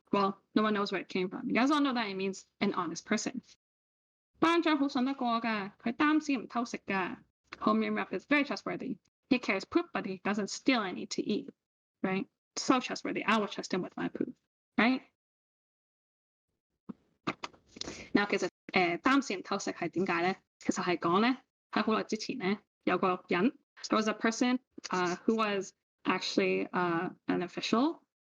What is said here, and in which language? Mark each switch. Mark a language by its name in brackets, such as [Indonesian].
[English] Well, no one knows where it came from. You guys all know that it means an honest person. [Cantonese] 班長好信得過㗎，佢擔屎唔偷食㗎. [English] Homeroom rep is very trustworthy. He carries poop, but he doesn't steal any to eat, right? So trustworthy. I will trust him with my poop, right? [Cantonese] Now 其實擔屎唔偷食係點解咧？其實係講咧喺好耐之前咧有個人 [English] there was a person who was actually an official.